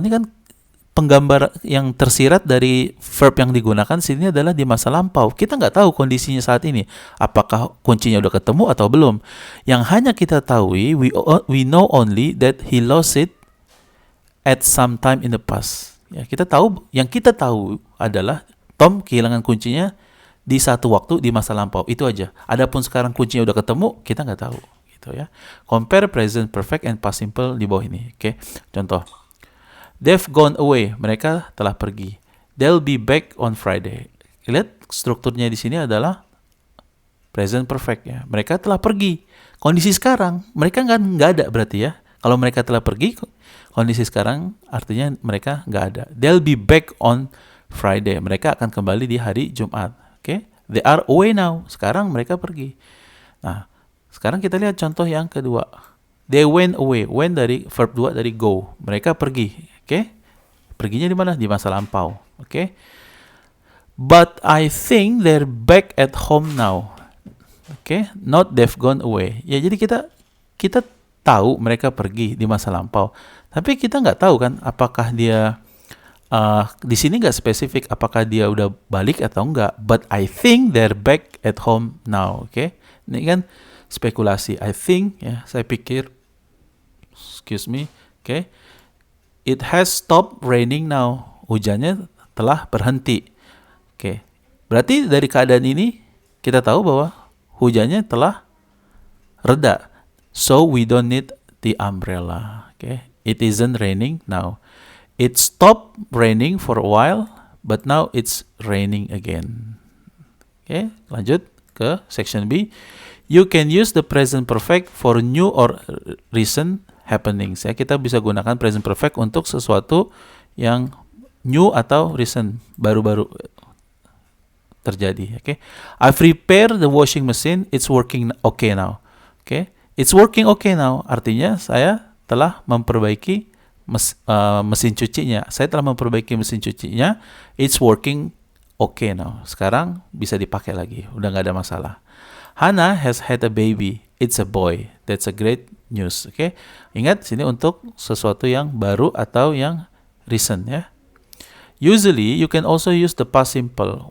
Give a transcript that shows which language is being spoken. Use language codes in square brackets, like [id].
[id] Ini kan penggambar yang tersirat dari verb yang digunakan sini adalah di masa lampau. Kita nggak tahu kondisinya saat ini. Apakah kuncinya udah ketemu atau belum? Yang hanya kita tahu, [en] we know only that he lost it at some time in the past. [id] Ya, yang kita tahu adalah Tom kehilangan kuncinya di satu waktu di masa lampau. Itu aja. Adapun sekarang kuncinya udah ketemu, kita nggak tahu. Gitu ya. [en] Compare present perfect and past simple [id] di bawah ini. Oke. Contoh. [en] They've gone away. [id] Mereka telah pergi. [en] They'll be back on Friday. [id] Lihat strukturnya di sini adalah present perfect ya. Mereka telah pergi. Kondisi sekarang mereka nggak ada berarti ya. Kalau mereka telah pergi, kondisi sekarang artinya mereka nggak ada. [en] They'll be back on Friday. [id] Mereka akan kembali di hari Jumat. Oke. [en] They are away now. [id] Sekarang mereka pergi. Nah, sekarang kita lihat contoh yang kedua. [en] They went away. [id] Went dari verb 2 dari go. Mereka pergi. Oke, perginya di mana? Di masa lampau. Oke. [en] But I think they're back at home now. Oke, not they've gone away. [id] Ya, jadi kita tahu mereka pergi di masa lampau. Tapi kita nggak tahu kan apakah dia di sini nggak spesifik apakah dia udah balik atau enggak. [en] But I think they're back at home now. [id] Oke. Ini kan spekulasi. I think ya, saya pikir. [en] Excuse me. [id] Oke. [en] It has stopped raining now. [id] Hujannya telah berhenti. Oke. Berarti dari keadaan ini kita tahu bahwa hujannya telah reda. [en] So we don't need the umbrella. Oke. It isn't raining now. It stopped raining for a while, but now it's raining again. [id] Oke, lanjut ke section B. [en] You can use the present perfect for new or recent happenings ya. [id] Kita bisa gunakan present perfect untuk sesuatu yang new atau recent, baru-baru terjadi. Oke. [en] I've repaired the washing machine, it's working okay now. [id] Oke. [en] It's working okay now [id] artinya saya telah memperbaiki mesin cucinya. Saya telah memperbaiki mesin cucinya. [en] It's working okay now. [id] Sekarang bisa dipakai lagi. Udah nggak ada masalah. [en] Hannah has had a baby. It's a boy. That's a great news. Oke. [id] Ingat sini untuk sesuatu yang baru atau yang recent ya. [en] Usually you can also use the past simple.